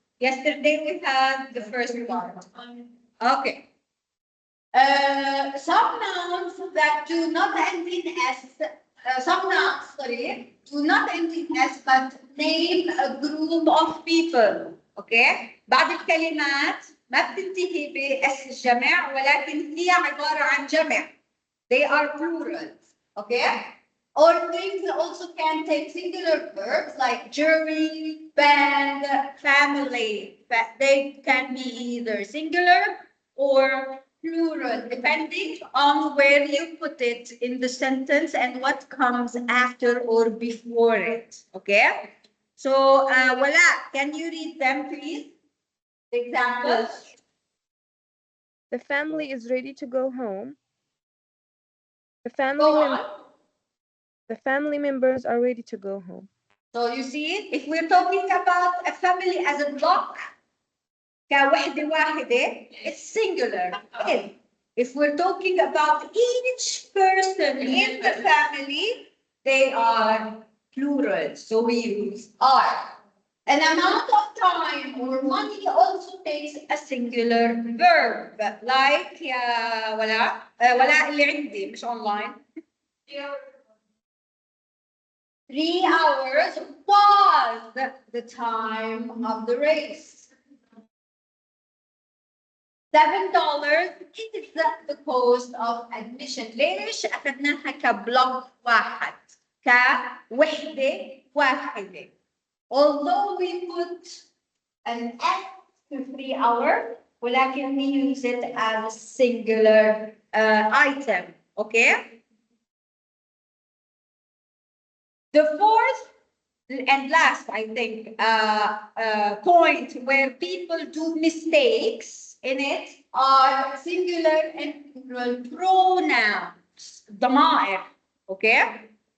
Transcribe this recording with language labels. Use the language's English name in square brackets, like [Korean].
[English] Yesterday we had the first part. Okay. Some nouns that do not end in S, some nouns, sorry, do not end in S but name a group of people. Okay? [Arabic] بعض الكلمات ما بتنتهي بأس الجمع ولكن هي عبارة عن جمع. [English] They are plurals. Okay? Or things also can take singular verbs like jury, band, family. They can be either singular or plural, depending on where you put it in the sentence and what comes after or before it. Okay? So, Wala, can you read them, please? The examples. The family is ready to go home. The family members are ready to go home. So you see, if we're talking about a family as a block, [Arabic] كوحدة واحدة, [English] it's singular. If we're talking about each person in the family, they are plural. So we use are. An amount of time or money also takes a singular verb. Like [Arabic] يا ولاء اللي عندي مش online. [English] 3 hours was the time of the race. $7 is the cost of admission. [Arabic] ليش أخذناها كبلوك واحد؟ كوحدة واحدة. [English] Although we put an S to 3 hours, [Arabic] ولكن [English] we use it as a singular item. Okay? The fourth and last, I think, point where people do mistakes in it are singular and plural pronouns, [Arabic] ضمائر, [English] okay?